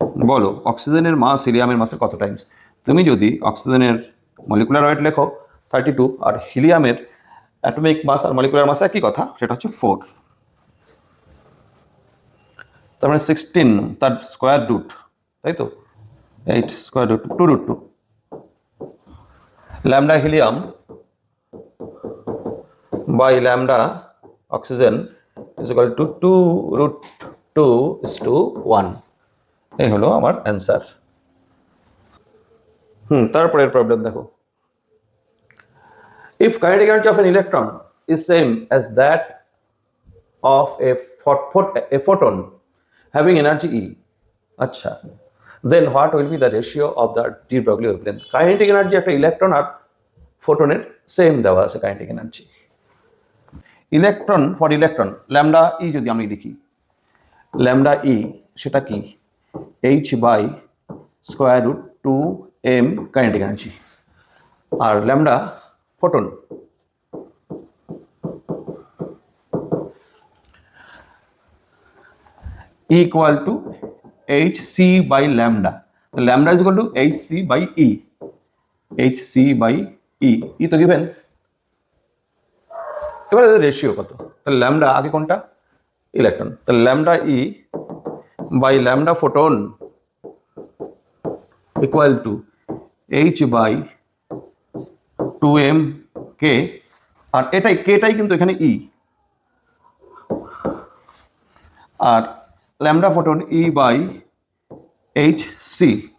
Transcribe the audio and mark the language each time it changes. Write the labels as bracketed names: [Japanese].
[Bangla] বলো অক্সিজেনের মাস হিলিয়ামের মাসের কত টাইমস? তুমি যদি অক্সিজেনের মলিকুলার ওয়েট লেখো 32, আর হিলিয়ামের অ্যাটমিক মাস আর মলিকুলার মাস একই কথা, সেটা হচ্ছে 4, তার মানে 16 তার স্কোয়ার রুট, তাই তো 8 square root 2√2। Lambda helium by lambda oxygen is equal to 2√2:1। এই হলো আমার অ্যান্সার। তারপরের প্রবলেম দেখো, [English] if kinetic energy of an electron is same as that of a photon having energy E, [Bangla] আচ্ছা, [English] then what will be the ratio of the de Broglie wavelength? [Bangla] Kinetic energy একটা electron আর ফোটনের same দেওয়া আছে kinetic energy. Electron for electron lambda ই যদি আমি লিখি, lambda ই সেটা কি, H by square root 2m kinetic energy, আর lambda photon [English] equal to hc by lambda. Lambda is equal to hc by e, hc by e তো given। [Bangla] এবারে ratio কত, তাহলে lambda আগে কোনটা, ইলেকট্রন, তাহলে lambda E by lambda photon equal to H by 2m কে, আর এটাই কেটাই কিন্তু এখানে ই, আর lambda photon E by H C.